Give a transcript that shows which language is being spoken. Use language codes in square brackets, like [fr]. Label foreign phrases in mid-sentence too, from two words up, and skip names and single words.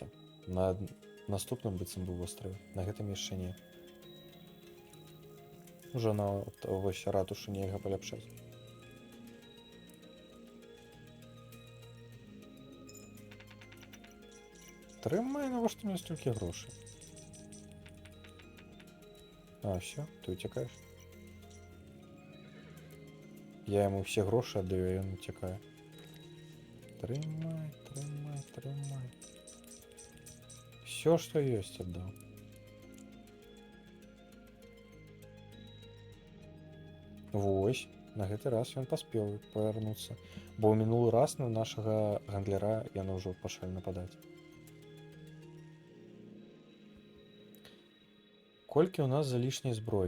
[be] На наступным быццам бы востраве. На гэтым яшчэ не. Ужо на вось ратушу нельга паляпшаць. Трымай, навошта мне столькі грошай? Все, ты уцякаеш. [ru] Я ему все гроши отдаю, и он утекает. [be] Трымай, трымай, трымай. [ru] Все, что есть, отдал. [be] Вось, на гэты раз ён паспеў павярнуцца. Бо ў мінулы раз на нашага гандляра яны ўжо пачалі нападаць. Колькі ў нас залішняй зброі?